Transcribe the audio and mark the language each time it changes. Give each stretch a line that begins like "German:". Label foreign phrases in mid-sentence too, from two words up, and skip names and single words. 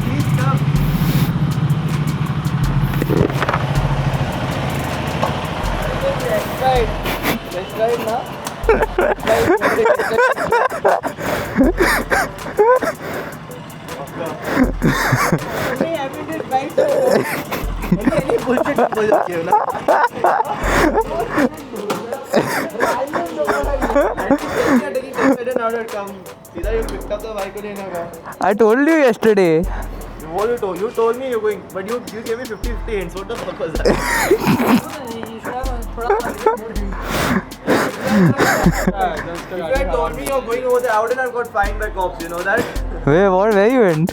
English: Please come. Let's ride now. Something happened to his bike. Any bullshit
Hindi: बोल रखी हो ना सीधा
English: you picked up the bike
Hindi: को लेना का
English: I told you yesterday. What you told me you're going but you gave me 50-50 hints what the fuck was that You should have थोड़ा more hint. if you had told me you're going over there I wouldn't have got fined by cops you know that Where you went?